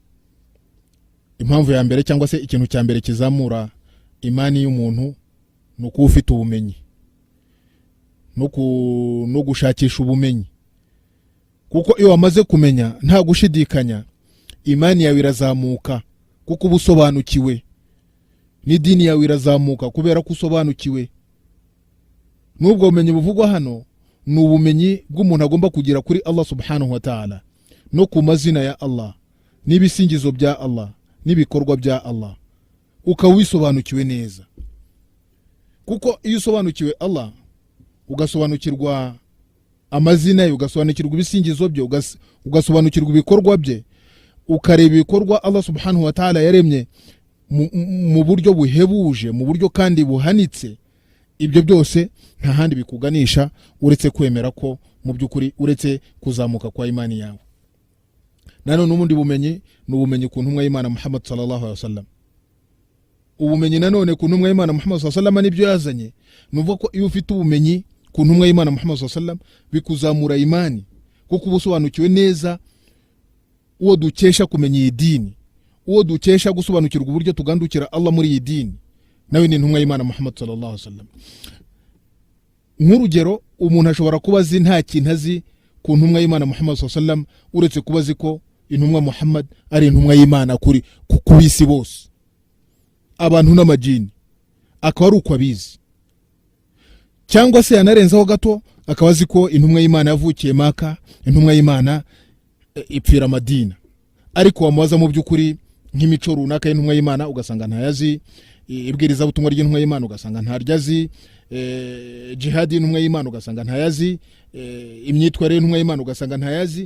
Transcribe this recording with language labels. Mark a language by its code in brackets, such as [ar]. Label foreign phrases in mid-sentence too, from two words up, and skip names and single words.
[rw] Impamvu ya mbere cyangwa se ikintu cya mbere kizamura imani y'umuntu ni uko ufite ubumenyi no gushakisha ubumenyi, kuko iyo wamaze kumenya nta gushidikanya imani yawe irazamuka, kuko ubusobanukiwe n'idini yawe irazamuka kubera ko usobanukiwe. N'ubwo bumenyi buvugwa hano ni ubumenyi bw'umuntu agomba kugira kuri Allah [ar] سبحانه وتعالى, [rw] no ku mazina ya Allah, n'ibisingizo bya Allah, n'ibikorwa bya Allah, ukawisobanukiwe neza. Kuko iyo usobanukiwe Allah, ugasobanukirwa amazina ye, ugasobanukirwa ibisingizo bye, ugasobanukirwa ibikorwa bye, ukareba ibikorwa Allah [ar] سبحانه وتعالى [rw] yaremye mu buryo buhebuje, mu buryo kandi buhanitse, ibyo byose nta handi bikuganisha uretse kwemera ko mu by'ukuri uretse kuzamuka kwa imani yawe. Nanone n'ubundi bumenyi ni ubumenyi ku ntumwa y'Imana Muhammad [ar] صلى الله عليه وسلم. [rw] Ubumenyi nanone ku ntumwa y'Imana Muhammad [ar] صلى الله عليه وسلم [rw] nibyo yazanye. Nuvuga ko iyo ufite ubumenyi ku ntumwa y'Imana Muhammad [ar] صلى الله عليه وسلم [rw] bikuzamura imani, kuko ubusobanukiwe neza uwo dukesha kumenya iyi dini, uwo dukesha gusobanukirwa uburyo tugandukira Allah muri iyi dini, nawe ni intumwa y'Imana Muhammad [ar] صلى الله عليه وسلم. [rw] Nk'urugero, umuntu ashobora kuba azi nta kintu azi ku ntumwa y'Imana Muhammad [ar] صلى الله عليه وسلم, [rw] uretse kuba azi ko intumwa Muhammad ari intumwa y'Imana kuri ku bisi bose, abantu n'amajini, akaba ari uko abizi. Cyangwa se yanarenzaho gato akaba azi ko intumwa y'Imana yavukiye Maka, intumwa y'Imana ipfira Madina, ariko wamubaza mu by'ukuri nk'imico runaka y'intumwa y'Imana ugasanga ntayazi, ibwiriza butumwa ry'intumwa y'Imana ugasanga ntaryazi, jihad y'intumwa y'Imana ugasanga ntayazi, imyitwarire y'intumwa y'Imana ugasanga ntayazi.